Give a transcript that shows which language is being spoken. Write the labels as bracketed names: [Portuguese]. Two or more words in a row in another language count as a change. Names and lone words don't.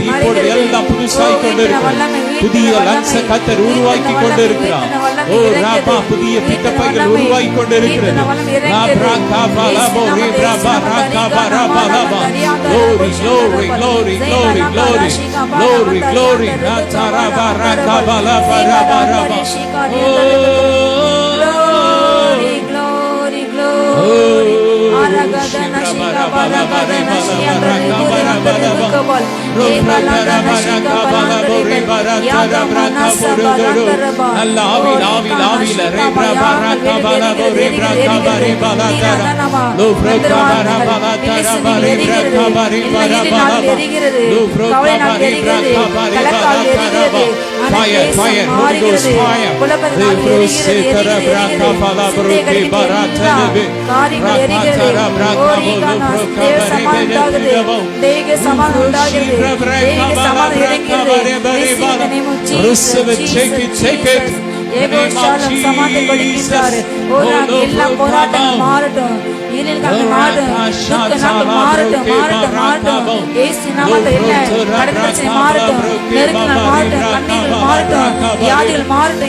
[Tamil] இப்பொழுது எல்லாம் புதுசாய் கொண்டு இருக்கிறது. புதிய லங்ஸ கர்த்தர் உருவாக்கி கொண்டு இருக்கிறார். ஓ ராபா புதிய பித்தப்பைகள் உருவாக்கி கொண்டு இருக்கிறது. [English] Glory, glory, glory, glory, glory, glory, glory. tara baraka bala bara bara ba. Glory, glory, glory. Aragadana shika bala bala nashia bala bala bala. Ebalanda nashika bala bala. Yada manasa bala bala. Lavi lavi lavi la re baraka bala bala bala bala tara. Lo fraka bara bala tara bala fraka bala bala bala. Lo fraka bala fraka bala bala. Fire, fire, Holy Ghost fire. Le frose tara braka bala bala bara tara. Rakatara braka bala fraka bala bala. Dege saman undagirde. Dege saman irengirde. Receive it, take it. [Tamil] ஏகோ ஷாலம் சமாதை கொடுக்கிறார். ஓரா எல்லா போராட்டம் மாறட்டும். இயல்கள் மாறட்டும். துக்கங்கள் மாறட்டும், மாறட்டும், மாறட்டும். இயேசு நாமத்தில் கடன் பிரச்சனை மாறட்டும். நெருக்கங்கள் மாறட்டும், கண்ணீர்கள் மாறட்டும், வியாதிகள் மாறட்டும்.